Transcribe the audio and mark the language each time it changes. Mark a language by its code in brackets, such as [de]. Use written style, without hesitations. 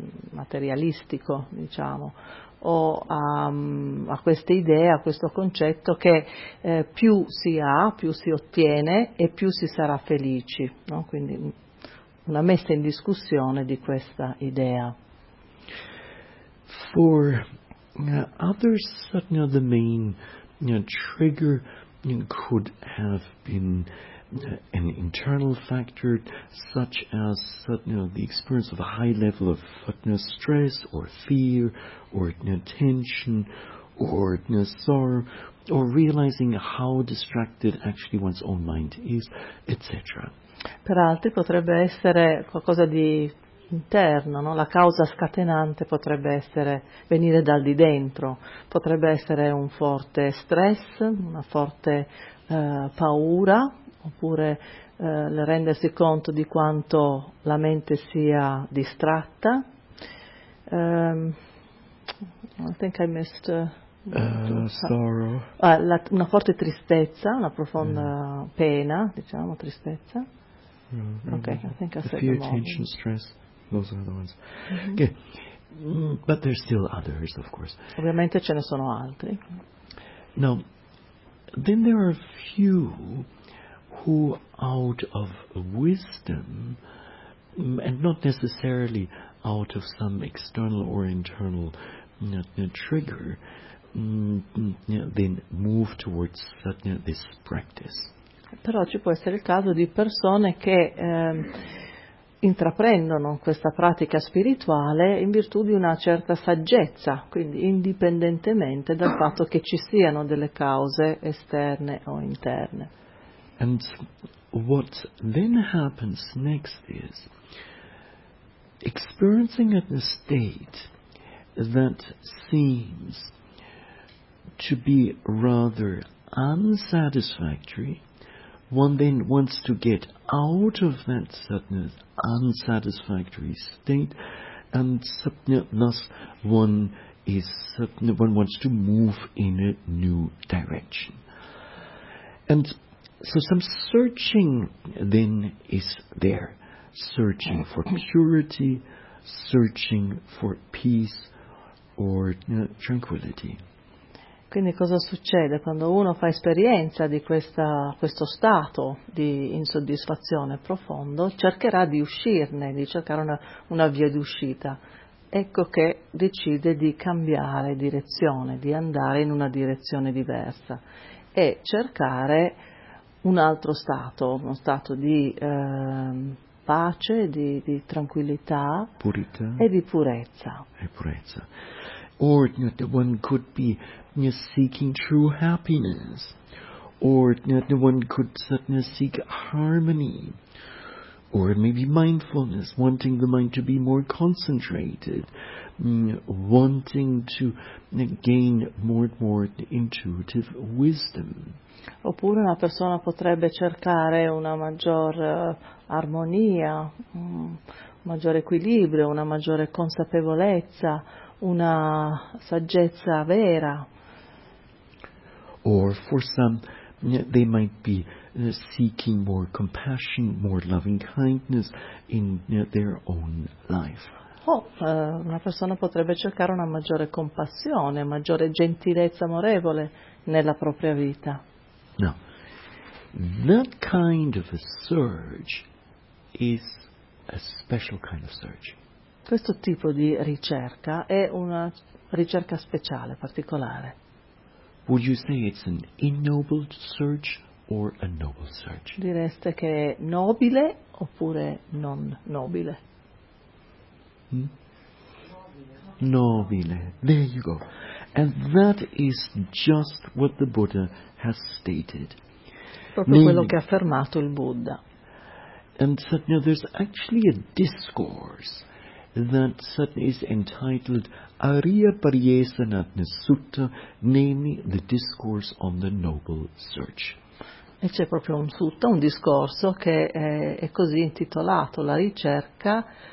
[it] materialistico, diciamo, o a questa idea, a questo concetto che più si ha, più si ottiene e più si sarà felici, no? Quindi una messa in discussione di questa idea. [en] For others, the main trigger could have been an internal factor, such as the experience of a high level of stress or fear or tension or sorrow, or realizing how distracted actually one's own mind is, etc. [it] Per altri potrebbe essere qualcosa di interno, no? La causa scatenante potrebbe essere venire dal di dentro, potrebbe essere un forte stress, una forte paura, oppure rendersi conto di quanto la mente sia distratta, [en] I think I missed sorrow. [it] Una forte tristezza, una profonda pena, diciamo, tristezza. [en] Okay, I think I said tension, stress, those are the ones. Mm-hmm. Okay. But there's still others, of course. [it] Ovviamente ce ne sono altri. [en] Now, then there are few who, out of wisdom, and not necessarily out of some external or internal trigger, then move towards this practice. [it] Però ci può essere il caso di persone che intraprendono questa pratica spirituale in virtù di una certa saggezza, quindi indipendentemente dal fatto che ci siano delle cause esterne o interne. [en] And what then happens next is experiencing a state that seems to be rather unsatisfactory. One then wants to get out of that unsatisfactory state, and thus one wants to move in a new direction. And so some searching then is there, searching for purity, searching for peace or tranquility. [it] Quindi cosa succede quando uno fa esperienza di questo stato di insoddisfazione profondo? Cercherà di uscirne, di cercare una via d'uscita. Ecco che decide di cambiare direzione, di andare in una direzione diversa e cercare un altro stato, uno stato di pace, di tranquillità, purità e di purezza. E purezza. [en] Or one could be seeking true happiness, or one could seek harmony, or maybe mindfulness, wanting the mind to be more concentrated, wanting to gain more and more intuitive wisdom. [it] Oppure una persona potrebbe cercare una maggior armonia, un maggiore equilibrio, una maggiore consapevolezza, una saggezza vera. [en] Or for some, they might be seeking more compassion, more loving kindness in their own life. [it] Una persona potrebbe cercare una maggiore compassione, maggiore gentilezza amorevole nella propria vita. [en] Now, that kind of a surge is a special kind of surge. [it] Questo tipo di ricerca è una ricerca speciale, particolare. [en] Would you say it's an ignoble search or a noble search? [it] Direste che è nobile oppure non nobile? [en] Hmm? [it] Nobile. [en] There you go. And that is just what the Buddha has stated. [it] Proprio quello che ha affermato il Buddha. [en] And so, there's actually a discourse that is entitled Ariya Paryesanatna Sutta, namely the discourse on the noble search. [it] E c'è proprio un sutta, un discorso che è così intitolato, la ricerca.